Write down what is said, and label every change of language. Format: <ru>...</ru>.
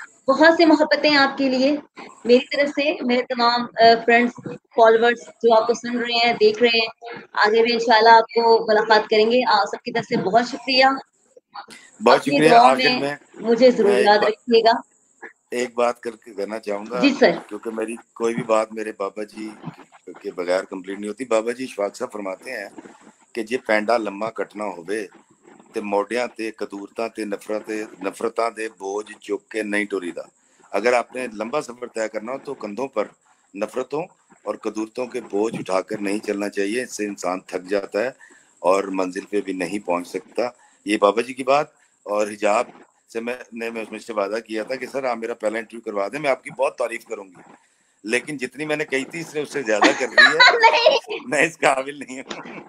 <ur>بہت سی محبتیں آپ کے لیے میری طرف سے، میرے تمام فرینڈس فالوورز جو آپ کو سن رہے ہیں، دیکھ رہے ہیں، آگے بھی انشاءاللہ آپ کو ملاقات کریں گے. آپ سب کی طرف سے بہت شکریہ. بہت اپنی شکریہ. دعاؤں آخر میں مجھے ضرور میں یاد رکھیے گا. ایک بات کرنا چاہوں گا، جی سر. کیونکہ میری کوئی بھی بات میرے بابا جی کے بغیر کمپلیٹ نہیں ہوتی.</ur> <pa>بابا جی اشفاق صاحب فرماتے ہیں کہ جے پینڈا لمبا کٹنا ہوئے تے موڈیاں تے قدورتاں تے نفرتاں دے بوجھ چک کے نہیں ٹوری دا.</pa> <ur>اگر آپ نے لمبا سفر طے کرنا ہو تو کندھوں پر نفرتوں اور قدورتوں کے بوجھ اٹھا کر نہیں چلنا چاہیے، اس سے انسان تھک جاتا ہے اور منزل پہ بھی نہیں پہنچ سکتا. یہ بابا جی کی بات. اور حجاب سے میں نے مجھ سے وعدہ کیا تھا کہ سر آپ میرا پہلا انٹرویو کروا دیں، میں آپ کی بہت تعریف کروں گی، لیکن جتنی میں نے کہی تھی اس نے اس سے زیادہ کر دی ہے، میں اس قابل نہیں ہوں.</ur>